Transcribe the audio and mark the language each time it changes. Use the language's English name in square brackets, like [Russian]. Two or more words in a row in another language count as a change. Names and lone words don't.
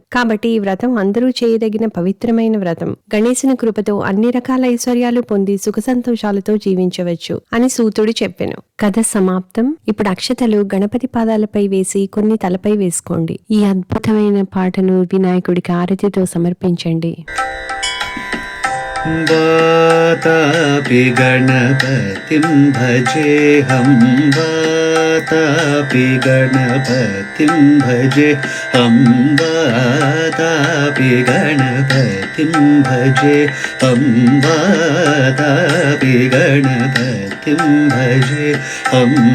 [Telugu] కాబట్టి ఈ వ్రతం అందరూ చేయదగిన పవిత్రమైన వ్రతం. గణేశుని కృపతో అన్ని రకాల ఐశ్వర్యాలు పొంది సుఖ సంతోషాలతో జీవించవచ్చు అని సూతుడు చెప్పెను. కథ సమాప్తం. ఇప్పుడు అక్షతలు గణపతి పాదాలపై వేసి కొన్ని తలపై వేసుకోండి. ఈ అద్భుతమైన పాటను వినాయకుడికి ఆరతితో సమర్పించండి. [Sanskrit] वातापि गणपतिं भजेऽहं वातापि गणपतिं भजेऽहं वातापि गणपतिं भजेऽहं वातापि गणपतिं भजेऽहं